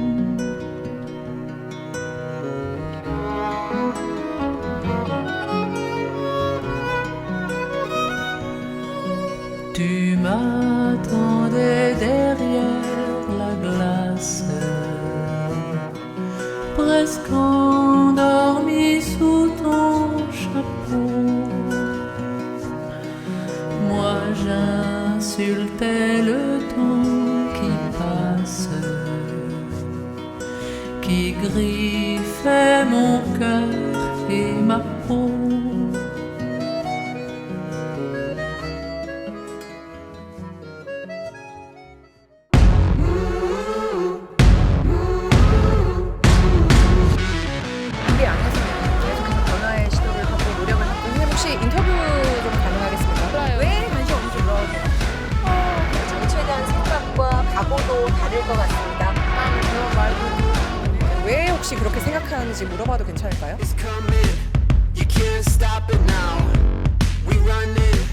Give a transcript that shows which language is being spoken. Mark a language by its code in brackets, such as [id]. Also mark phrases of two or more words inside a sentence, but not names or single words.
[fr] Tu m'attendais derrière la glace, presque endormi sous ton chapeau. Moi j'insultais le temps qui passe, qui griffait mon cœur et ma peau. [ko] 우리 안에서는 계속해서 변화의 시도를 하고 노력을 하고 있는데 혹시 인터뷰 좀 가능하겠습니까? 왜 관심 없는지 물어보세요. 정치에 대한 생각과 각오도 다를 것 같습니다. 그런 말도 왜 혹시 그렇게 생각하는지 물어봐도 괜찮을까요? [en] It's coming, you can't stop it now. We run it.